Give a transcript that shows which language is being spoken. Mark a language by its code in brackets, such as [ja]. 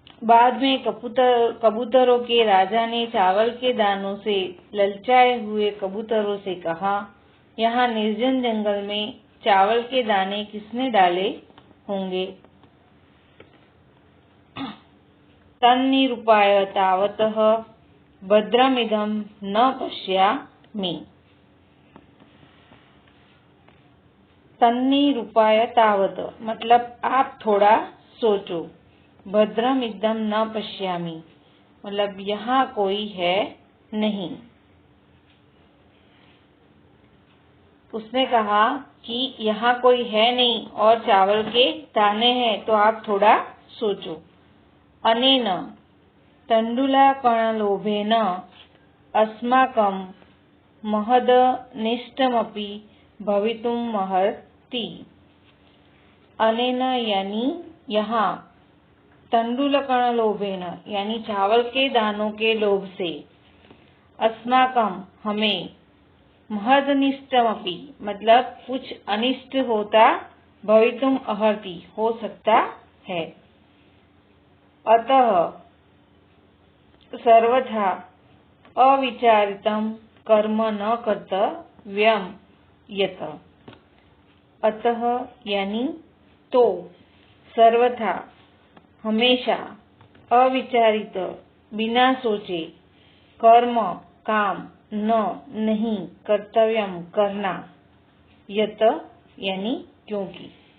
[hi] बाद में कबूतरों के राजा ने चावल के दानों से ललचाए हुए कबूतरों से कहा, यहाँ निर्जन जंगल में चावल के दाने किसने डाले होंगे। [sa] तन्निरूपाय तावतः भद्रमिदं न पश्यामि। [hi] तन्निरूपाय तावत मतलब आप थोड़ा सोचो, भद्रमिदं न पश्यामि मतलब यहाँ कोई है नहीं। उसने कहा कि यहाँ कोई है नहीं और चावल के दाने हैं, तो आप थोड़ा सोचो। [sa] अनेन तण्डुलाकणलोभेन अस्माकं महदनिष्टमपि भवितुमर्हति। [hi] अनेन यानी यहाँ, तण्डुलकणलोभेन यानी चावल के दानों के लोभ से, अस्माकं हमें, महदनिष्टमपि मतलब कुछ अनिष्ट होता, भवितुम अर्हति हो सकता है। [sa] अतः सर्वथा अविचारितं कर्म न कर्तव्यम् यत्। [hi] अतः यानी तो, सर्वथा हमेशा, अविचारित बिना सोचे, कर्म काम, न नहीं, कर्तव्यम करना, यत यानी क्योंकि।